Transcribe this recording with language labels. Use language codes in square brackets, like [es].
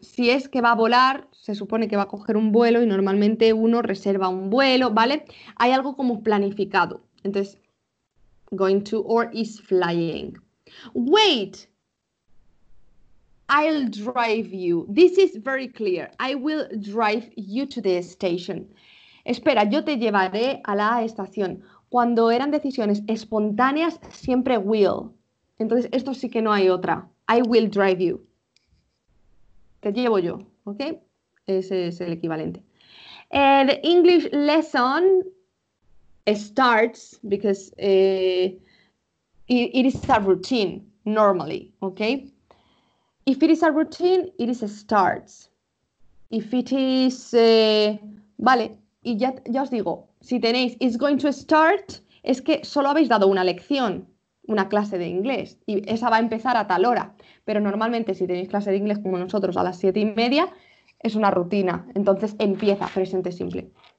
[es] Si es que va a volar, se supone que va a coger un vuelo y normalmente uno reserva un vuelo, ¿vale? Hay algo como planificado. [en] Entonces, going to or is flying. Wait, I'll drive you. This is very clear. I will drive you to the station. [es] Espera, yo te llevaré a la estación. Cuando eran decisiones espontáneas, siempre will. Entonces, esto sí que no hay otra. [en] I will drive you. [es] Te llevo yo, [en] ¿ok? [es] Ese es el equivalente. [en] The English lesson starts because it is a routine normally, okay? If it is a routine, it is a starts. If it is, [es] vale, y ya os digo, si tenéis is going to start, es que solo habéis dado una lección, una clase de inglés, y esa va a empezar a tal hora. Pero normalmente si tenéis clase de inglés como nosotros a las 7:30, es una rutina, entonces empieza presente simple.